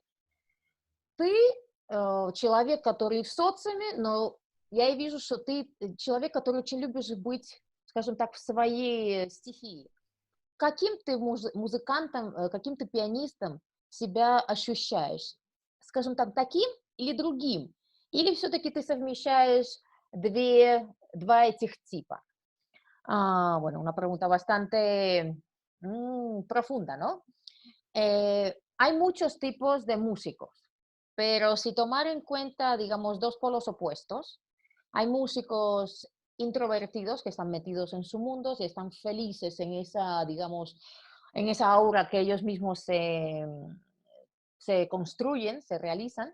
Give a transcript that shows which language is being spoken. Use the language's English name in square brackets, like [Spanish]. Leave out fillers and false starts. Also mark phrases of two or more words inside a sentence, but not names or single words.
[Russian] Ты человек, который в социуме, но я и вижу, что ты человек, который очень любишь быть, скажем так, в своей стихии. Каким ты музыкантом, каким ты пианистом себя ощущаешь? Скажем так, таким или другим? Или все-таки ты совмещаешь два этих типа? [Spanish] Bueno, una pregunta bastante profunda, ¿no? Hay muchos tipos de músicos, pero si tomar en cuenta, digamos, dos polos opuestos, hay músicos introvertidos que están metidos en su mundo y están felices en esa, digamos, en esa aura que ellos mismos se construyen, se realizan.